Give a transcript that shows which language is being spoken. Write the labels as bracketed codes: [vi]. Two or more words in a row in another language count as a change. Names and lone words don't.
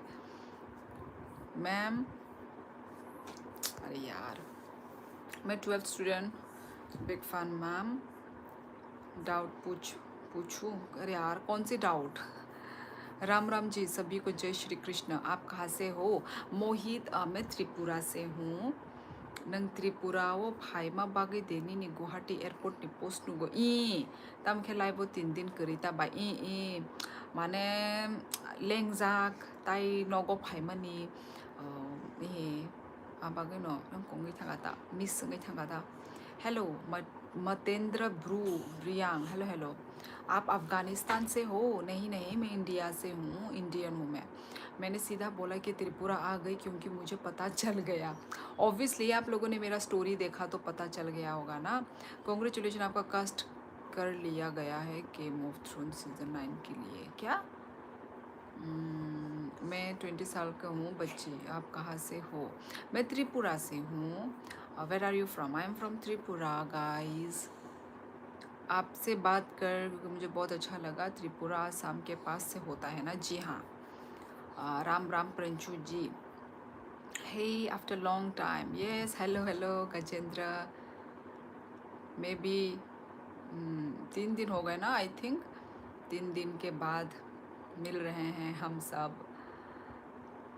[hi] मैम, अरे यार, मैं 12th स्टूडेंट, [en] big fan ma'am. [hi] डाउट पूछूं? अरे यार, कौन सी डाउट? राम राम जी सभी को, जय श्री कृष्ण। आप कहाँ से हो? मोहित, मैं त्रिपुरा से हूँ। [trp] नंग त्रिपुरा वो फाइमा बागै देनी नि गुवाहाटी एयरपोर्ट नि पोस्ट नुगो ई तम खेलाय वो 3 दिन करिता बा ई माने लेंजाक ताई नगो फाइमानि ए आबागै न नंग कंगै थांगाता मिस संगै थांगाता। [en] हेलो मतेंद्र ब्रू ब्रियांग, Hello hello. [hi] आप अफ़गानिस्तान से हो? नहीं नहीं, मैं इंडिया से हूँ, इंडियन हूँ मैं। मैंने सीधा बोला कि त्रिपुरा आ गई क्योंकि मुझे पता चल गया। ऑब्वियसली आप लोगों ने मेरा स्टोरी देखा तो पता चल गया होगा ना। कॉन्ग्रेचुलेशन, आपका कास्ट कर लिया गया है गेम ऑफ थ्रोन सीजन 9 के लिए। क्या? मैं 20 साल का हूँ बच्ची। आप कहाँ से हो? मैं त्रिपुरा से हूँ। [en] Where are you from? I am from Tripura guys. [hi] आपसे बात कर मुझे बहुत अच्छा लगा। त्रिपुरा आसाम के पास से होता है ना? जी हाँ। राम राम प्रंशु जी। [en] Hey after long time, yes, hello hello Gajendra. May be [hi] 3 दिन हो गए ना, [en] I think [hi] 3 दिन के बाद मिल रहे हैं हम सब।